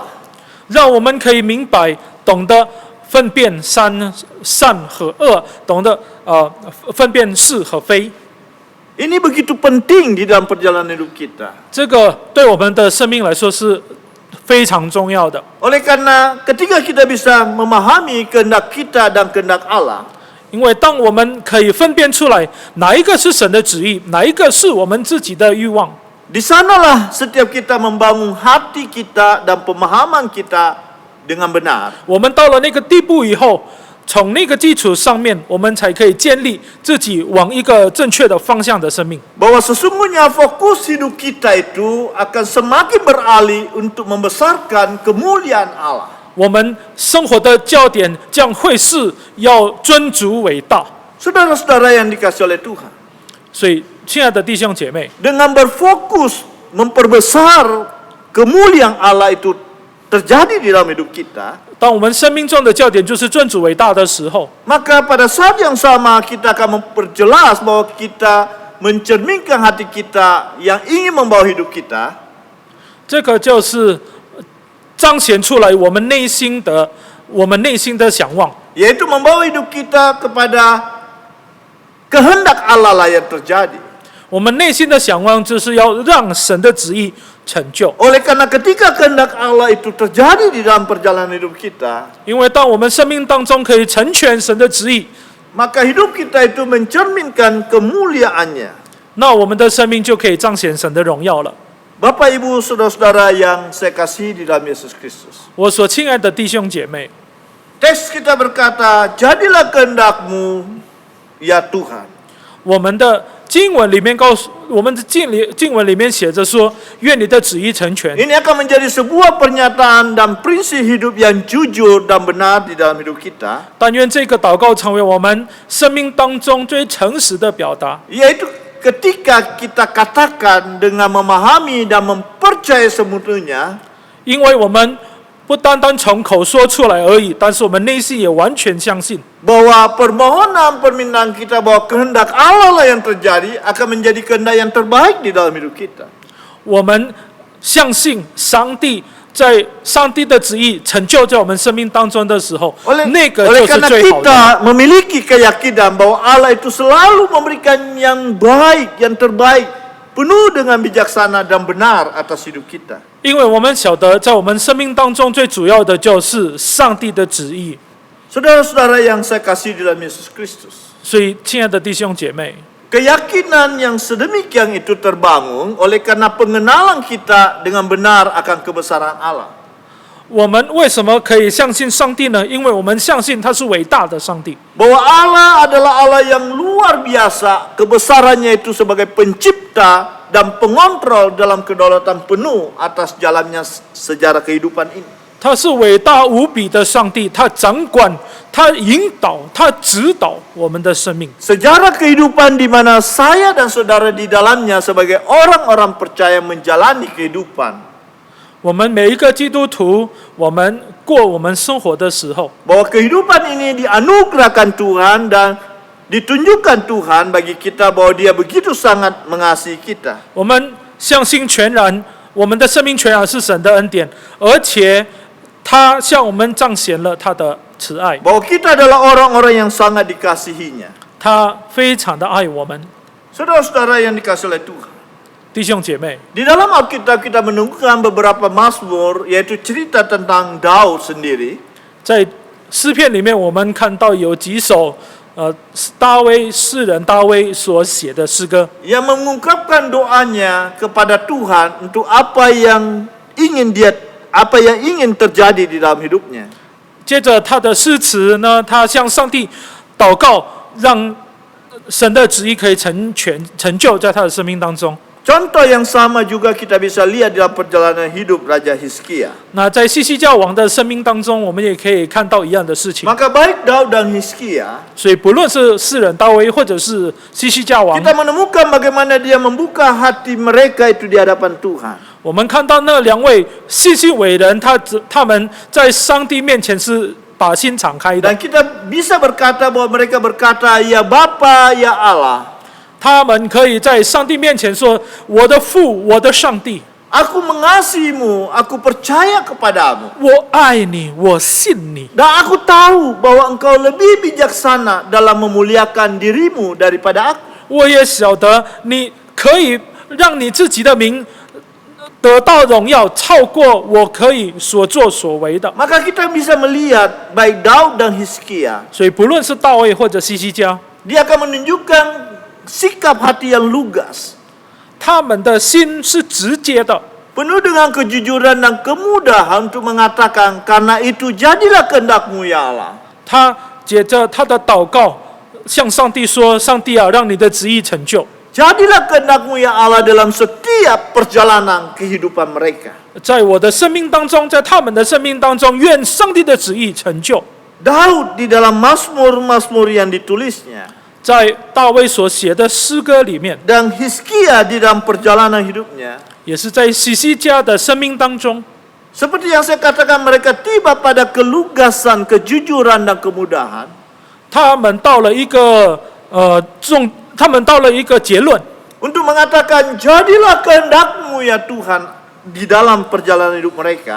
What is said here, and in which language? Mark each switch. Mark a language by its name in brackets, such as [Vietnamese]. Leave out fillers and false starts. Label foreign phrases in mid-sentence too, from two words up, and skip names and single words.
[Chinese] 让我们可以明白，懂得分辨善和恶，懂得分辨是和非。 [Indonesian] Ini begitu penting di dalam perjalanan hidup kita. [Chinese] 这个对我们的生命来说是非常重要的。 [Indonesian] Oleh karena ketika kita bisa memahami kehendak kita dan kehendak Allah, [Chinese] 因为当我们可以分辨出来哪一个是神的旨意，哪一个是我们自己的欲望， [Indonesian] di sanalah setiap kita membangun hati kita dan pemahaman kita dengan benar. [Chinese] 我们到了那个地步以后，从那个基础上面，我们才可以建立自己往一个正确的方向的生命。 [Indonesian] Bahwa sesungguhnya fokus hidup kita itu akan semakin beralih untuk membesarkan kemuliaan Allah. [Chinese] 我们生活的焦点将会是要尊主伟大。 [Indonesian] Saudara-saudara yang dikasihi oleh Tuhan, [Chinese] 所以，亲爱的弟兄姐妹， [Indonesian] dengan berfokus memperbesar kemuliaan Allah itu terjadi di dalam hidup kita, [Chinese] 当我们生命中的焦点就是尊主伟大的时候， [Indonesian] maka pada saat yang sama kita akan memperjelas bahwa kita mencerminkan hati kita yang ingin membawa hidup kita [Chinese] 这个就是彰显出来我们内心的想望， [Indonesian] yaitu membawa hidup kita kepada kehendak Allah lah yang terjadi. [Chinese] 我们内心的想望就是要让神的旨意成就。 [Indonesian] Oleh karena ketika kehendak Allah itu terjadi di dalam perjalanan hidup kita, [Chinese] 因为当我们生命当中可以成全神的旨意， [Indonesian] maka hidup kita itu mencerminkan kemuliaannya. [Chinese] 那我们的生命就可以彰显神的荣耀了。 [Indonesian] Bapak Ibu Saudara-saudara yang saya kasihi di dalam Yesus Kristus. [Chinese] 我所亲爱的弟兄姐妹， [Indonesian] Teks kita berkata, jadilah kehendakmu ya Tuhan. [Chinese] 我们的经文里面告诉我们的经文里面写着说，愿你的旨意成全。 [Indonesian] Ini akan menjadi sebuah pernyataan dan prinsip hidup yang jujur dan benar di dalam hidup kita. [Chinese] 但愿这个祷告成为我们生命当中最诚实的表达， [Indonesian] Yaitu ketika kita katakan dengan memahami dan mempercayai semuanya [Chinese] 因为我们不单单从口说出来而已，但是我们内心也完全相信， [Indonesian] bahwa permohonan permintaan kita bahwa kehendak Allah lah yang terjadi akan menjadi kehendak yang terbaik di dalam hidup kita. [Chinese] 我们相信上帝在上帝的旨意成就在我们生命当中的时候， [Indonesian] Oleh [Chinese] 那个就是 [Indonesian] karena [Chinese] 最好的。 [Indonesian] kita memiliki keyakinan bahwa Allah itu selalu memberikan yang baik, yang terbaik, penuh dengan bijaksana dan benar atas hidup kita. [Chinese] 因为我们晓得，在我们生命当中最主要的就是上帝的旨意。 [Indonesian] Saudara-saudara yang saya kasih di dalam Yesus Kristus, [Chinese] 所以，亲爱的弟兄姐妹， [Indonesian] keyakinan yang sedemikian itu terbangun oleh karena pengenalan kita dengan benar akan kebesaran Allah. [Chinese] 我们为什么可以相信上帝呢？因为我们相信他是伟大的上帝。 [Indonesian] Bahwa Allah adalah Allah yang luar biasa, kebesarannya itu sebagai pencipta dan pengontrol dalam kedaulatan penuh atas jalannya sejarah kehidupan ini. [Chinese] 他是伟大无比的上帝，他掌管，他引导，他指导我们的生命。 [Indonesian] Sejarah kehidupan di mana saya dan saudara di dalamnya sebagai orang-orang percaya menjalani kehidupan. [Chinese] 我们每一个基督徒，我们过我们生活的时候， [Indonesian] Bahwa kehidupan ini dianugerahkan Tuhan dan ditunjukkan Tuhan bagi kita bahwa Dia begitu sangat mengasihi kita. [Chinese] 我们相信全然，我们的生命全然是神的恩典，而且他向我们彰显了他的慈爱， [Indonesian] Bahwa kita adalah orang-orang yang sangat dikasihinya. [Chinese] 他非常的爱我们。 [Indonesian] Saudara-saudara yang dikasihi oleh Tuhan. [Chinese] 弟兄姐妹， [Indonesian] Di dalam Alkitab kita menemukan beberapa mazmur, yaitu cerita tentang Daud sendiri. [Chinese] 在诗篇里面，我们看到有几首诗人大卫所写的诗歌， [Indonesian] Yang mengungkapkan doanya kepada Tuhan untuk apa yang ingin terjadi di dalam hidupnya. [Chinese] 接着他的诗词呢，他向上帝祷告，让神的旨意可以成就在他的生命当中。 [Indonesian] Contoh yang sama juga kita bisa lihat dalam perjalanan hidup Raja Hizkia. [Chinese] 那在西西家王的生命当中，我们也可以看到一样的事情。 [Indonesian] Maka baik Daud dan Hizkia, [Chinese] 所以不论是诗人大卫，或者是西西家王， [Indonesian] kita menemukan bagaimana dia membuka hati mereka itu di hadapan Tuhan. [Chinese] 我们看到那两位西西伟人，他们在上帝面前是把心敞开的。 [Indonesian] Dan kita bisa berkata bahwa mereka berkata, ya Bapa, ya Allah. [Chinese] 他们可以在上帝面前说：“我的父，我的上帝， [Indonesian] Aku mengasihimu, aku percaya kepadamu. [Chinese] 我爱你，我信你。 [Indonesian] Dan aku tahu bahwa engkau lebih bijaksana dalam memuliakan dirimu daripada aku. [Chinese] 我也晓得你可以让你自己的名得到荣耀，超过我可以所作所为的。 [Indonesian] Maka kita bisa melihat baik Daud dan Hizkia, [Chinese] 所以不论是大卫或者西西家， [Indonesian] dia akan menunjukkan sikap hati yang lugas, [Chinese] 他们的心是直接的， [Indonesian] penuh dengan kejujuran dan kemudahan untuk mengatakan, karena itu jadilah kehendakmu ya Allah. [Chinese] 他接着他的祷告向上帝说：“上帝啊，让你的旨意成就。” [Indonesian] Jadilah kehendakmu ya Allah dalam setiap perjalanan kehidupan mereka. [Chinese] 在我的生命当中，在他们的生命当中，愿上帝的旨意成就。 [Indonesian] Daud di dalam mazmur-mazmur yang ditulisnya, [Chinese] 在大卫所写的诗歌里面， [Indonesian] dan Hizkia di dalam perjalanan hidupnya, [Chinese] 也是在西西家的生命当中， [Indonesian] seperti yang saya katakan, mereka tiba pada kelugasan, kejujuran dan kemudahan. [Chinese] 他们到了一个结论， [Indonesian] Untuk mengatakan, jadilah kehendakmu ya Tuhan di dalam perjalanan hidup mereka.